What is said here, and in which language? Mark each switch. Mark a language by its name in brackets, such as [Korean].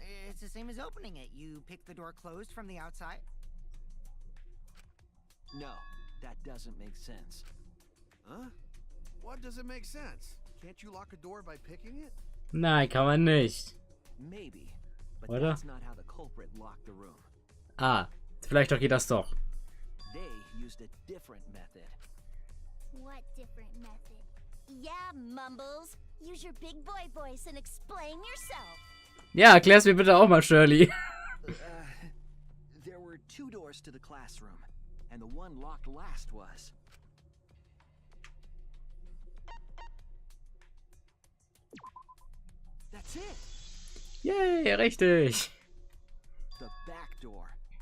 [English] It's the same as opening it. You pick the door closed from the outside. No, that doesn't make sense. Huh? What doesn't make sense? Can't you lock a door by picking it? [German] Nein, kann man nicht. [English] Maybe, but [German] Oder? [English] that's not how the culprit locked the room. [German] Ah, vielleicht doch geht das doch. [English] They used a different method. What different method? Yeah, Mumbles. Use your big boy voice and explain yourself. [German] Ja, erklär's mir bitte auch mal, Shirley. [English] There were 2 doors to the classroom, and the one locked last was. That's it. [German] Yay, richtig. [English] The back door.